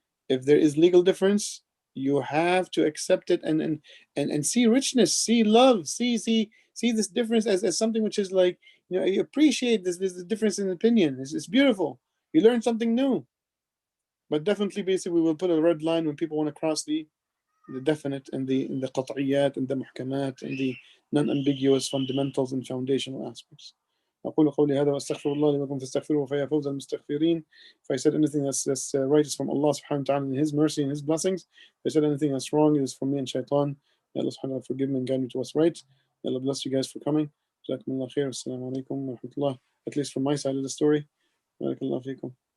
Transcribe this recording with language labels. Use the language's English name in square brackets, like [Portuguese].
[English] If there is legal difference, you have to accept it and see richness, see love, see this difference as something which is like, you appreciate this difference in opinion. It's beautiful. You learn something new. But definitely, basically, we will put a red line when people want to cross the definite and the qat'iyat and the muhkamat and the non-ambiguous fundamentals and foundational aspects. [Arabic] أقول قولي هذا وأستغفر الله لي ولكم فاستغفروه فيا فوز المستغفرين. [English] If I said anything that's right, it's from Allah subhanahu wa ta'ala and His mercy and His blessings. If I said anything that's wrong, it is from me and shaitan. May Allah subhanahu wa ta'ala forgive me and guide me to what's right. May Allah bless you guys for coming. Jazakumullah khair. Assalamu alaikum wa rahmatullah. At least from my side of the story. Barakallahu feekum.